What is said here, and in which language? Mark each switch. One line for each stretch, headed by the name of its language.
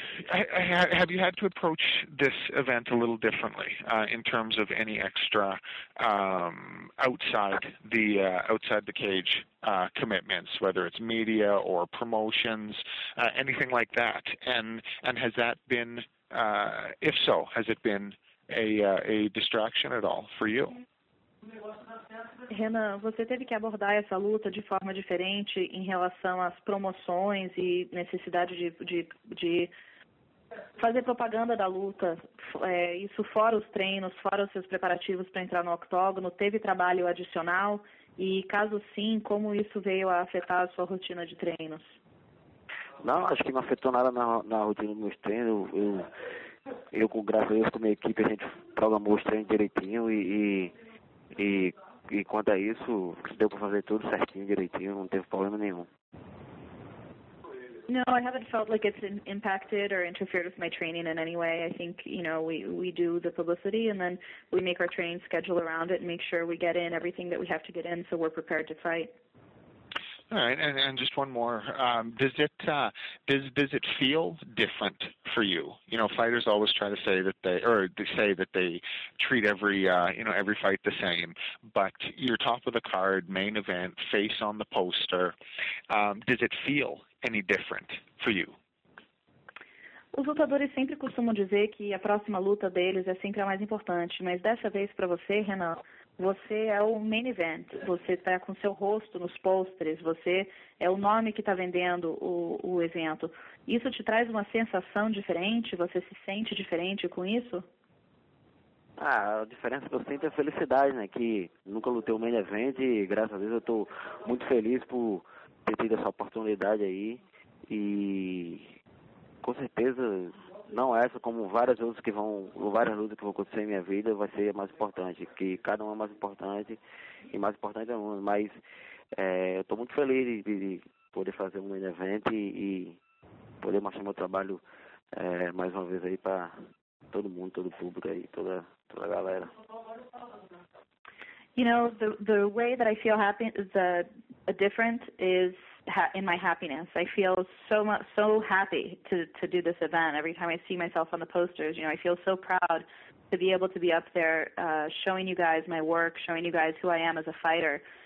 English: Have you had to approach this event a little differently in terms of any extra outside the cage commitments, whether it's media or promotions, anything like that? And has that been, if so, has it been a distraction at all for you?
Portuguese: Renan, você teve que abordar essa luta de forma diferente em relação às promoções e necessidade de fazer propaganda da luta. Isso fora os treinos, fora os seus preparativos para entrar no octógono, teve trabalho adicional? E caso sim, como isso veio a afetar a sua rotina de treinos? Não, acho que não afetou nada na rotina dos meus treinos. Eu, graças a Deus, com a minha equipe, a gente programou os treinos direitinho e quanto a isso, deu para fazer tudo certinho, direitinho, não teve problema nenhum.
English: No, I haven't felt like it's impacted or interfered with my training in any way. I think, we do the publicity and then we make our training schedule around it and make sure we get in everything that we have to get in so we're prepared to fight. All right, and just one more. Does it feel different for you? Fighters always try to say that they treat every fight the same. But you're top of the card, main event, face on the poster. Does it feel any different for you?
Portuguese: Os lutadores sempre costumam dizer que a próxima luta deles é sempre a mais importante, mas dessa vez para você, Renan, você é o main event, você está com seu rosto nos pôsteres, você é o nome que está vendendo o evento. Isso te traz uma sensação diferente? Você se sente diferente com isso? A diferença que eu sinto é a felicidade, né? Que nunca lutei o main event e graças a Deus eu estou muito feliz por ter tido essa oportunidade aí e com certeza, não essa, como várias lutas que vão acontecer em minha vida, vai ser a mais importante, que cada uma é mais importante, e mais importante é uma, mas eu estou muito feliz de poder fazer um evento e poder mostrar meu trabalho mais uma vez aí para todo mundo, todo o público aí, toda a galera.
English: You know, the way that I feel happy is different is in my happiness. I feel so happy to do this event. Every time I see myself on the posters, you know, I feel so proud to be able to be up there showing you guys my work, showing you guys who I am as a fighter.